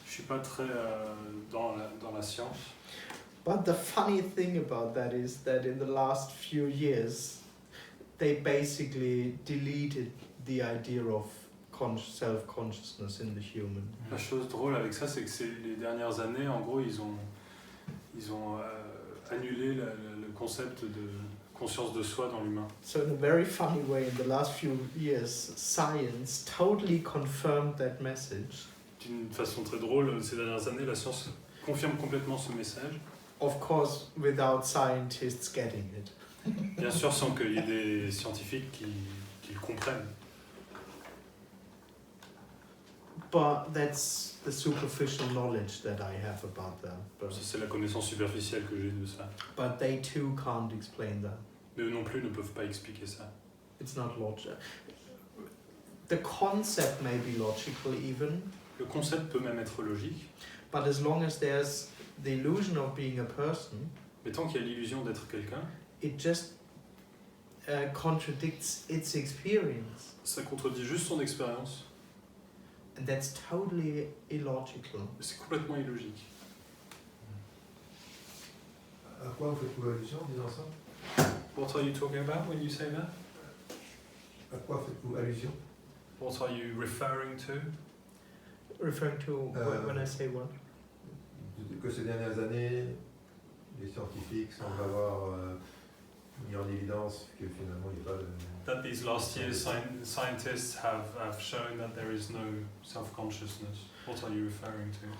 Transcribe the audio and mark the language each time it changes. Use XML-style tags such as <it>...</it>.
<fr>Je suis pas très dans la science.</fr> <en>But the funny thing about that is that in the last few years, they basically deleted the idea of self-consciousness in the human.</en> <fr>La chose drôle avec ça, c'est que les dernières années, en gros, ils ont annulé le concept de conscience de soi dans l'humain.</fr> <en>So in a very funny way, in the last few years, science totally confirmed that message.</en> <fr>D'une façon très drôle, ces dernières années, la science confirme complètement ce message.</fr> <en>Of course, without scientists getting it.</en> <fr>Bien sûr, sans qu'il y ait des scientifiques qui le comprennent.</fr> <en>But that's the superficial knowledge that I have about that.</en> <fr>Ça, c'est la connaissance superficielle que j'ai de ça.</fr> <en>But they too can't explain that.</en> <fr>Mais eux non plus ne peuvent pas expliquer ça.</fr> <en>It's not logical. The concept may be logical even.</en> <fr>Le concept peut même être logique.</fr> <en>But as long as there's the illusion of being a person,</en> <fr>mais tant qu'il y a l'illusion d'être quelqu'un,</fr> <en>it just contradicts its experience.</en> <fr>Ça contredit juste son expérience.</fr> <en>And that's totally illogical.</en> <fr>C'est complètement illogique. À quoi vous faites-vous allusion en disant ça?</fr> <en>What are you talking about when you say that?</en> <fr>À quoi faites-vous allusion?</fr> <en>What are you referring to? Referring to when I say what?</en> <fr>Que ces dernières années, les scientifiques semblent avoir mis en évidence que finalement il n'y a pas de...</fr> <en>That these last years scientists have shown that there is no self-consciousness. What are you referring to?</en>